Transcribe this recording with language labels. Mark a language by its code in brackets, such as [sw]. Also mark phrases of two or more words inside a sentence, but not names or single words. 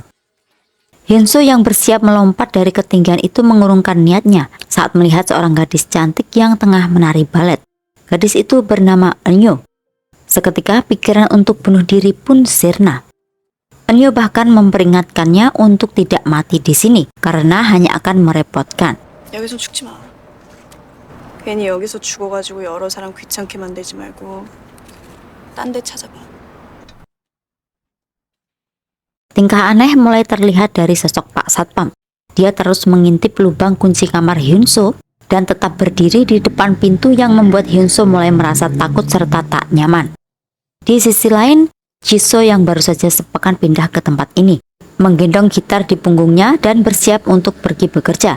[id] Hyunso yang bersiap melompat dari ketinggian itu mengurungkan niatnya saat melihat seorang gadis cantik yang tengah menari balet. Gadis itu bernama Eunyo. Seketika pikiran untuk bunuh diri pun sirna. Eunyo bahkan memperingatkannya untuk tidak mati di sini karena hanya akan merepotkan. [ko] 여기서 죽지 마. 괜히 여기서 죽어가지고 여러 사람 귀찮게 만들지 말고 딴 데 찾아봐. [id] Tingkah aneh mulai terlihat dari sosok Pak Satpam. Dia terus mengintip lubang kunci kamar Hyunso dan tetap berdiri di depan pintu yang membuat Hyunso mulai merasa takut serta tak nyaman. Di sisi lain, Jisoo yang baru saja sepekan pindah ke tempat ini, menggendong gitar di punggungnya dan bersiap untuk pergi bekerja.